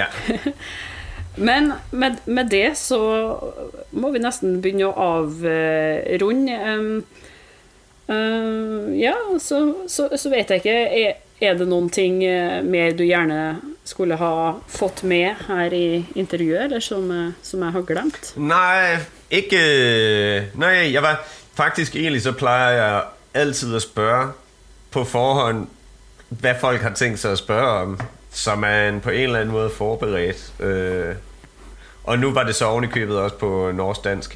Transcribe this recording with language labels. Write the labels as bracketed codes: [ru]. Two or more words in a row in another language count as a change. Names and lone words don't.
[no] Men med det så må vi nesten begynne å avrunde. Ja, så vet jeg ikke, er det noen ting mer du gjerne skulle ha fått med her i intervjuet, eller som jeg har glemt? [da] Nej, jeg var faktisk egentlig, så plejer jeg altid at spørge på forhånd, hvad folk har tænkt sig at spørge om, så man på en eller anden måde forberedt. Og nu var det så oven i købet også på norsk-dansk.